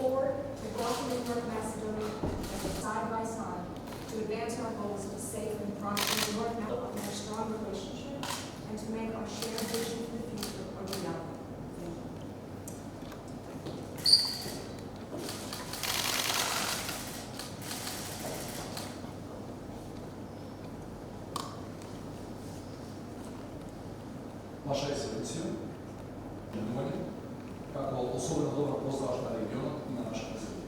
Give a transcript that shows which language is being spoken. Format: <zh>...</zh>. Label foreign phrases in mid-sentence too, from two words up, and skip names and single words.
<en>welcome in North Macedonia side by side to advance our goals of safe and prosperous North Macedonia and our strong relationship, and to make our shared vision for the future a reality. Thank you.</en> <mk>Ваша ексцеленција, како особено добро познаваш на регионот и на нашата земја.</mk>